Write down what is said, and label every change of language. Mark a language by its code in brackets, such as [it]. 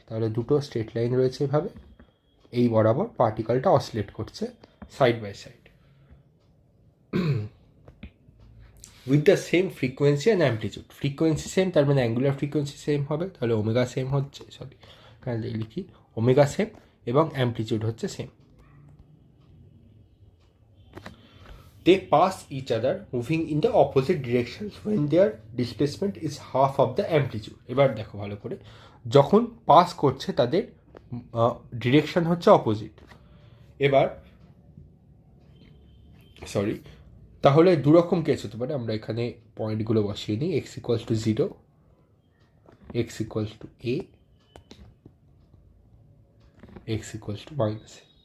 [bn] তাহলে দুটো straight line রয়েছে এভাবে, এই বরাবর পার্টিকলটা অসিলেট করছে [en] Side by side with the same frequency and amplitude. [bn] Frequency same, তার মানে অ্যাঙ্গুলার ফ্রিকোয়েন্সি সেম হবে, তাহলে ওমেগা সেম হচ্ছে, সরি এখানে লিখি ওমেগা সেম, এবং অ্যাম্পলিটিউড হচ্ছে same. [en] They pass each other moving in the opposite directions when their displacement is half of the amplitude. [bn] এবার দেখো ভালো করে, যখন পাস করছে তাদের ডিরেকশন হচ্ছে অপোজিট। এবার সরি, তাহলে দুরকম কেস হতে পারে, আমরা এখানে পয়েন্টগুলো বসিয়ে নিই। X equals to 0, x equals to A, x equals to minus A.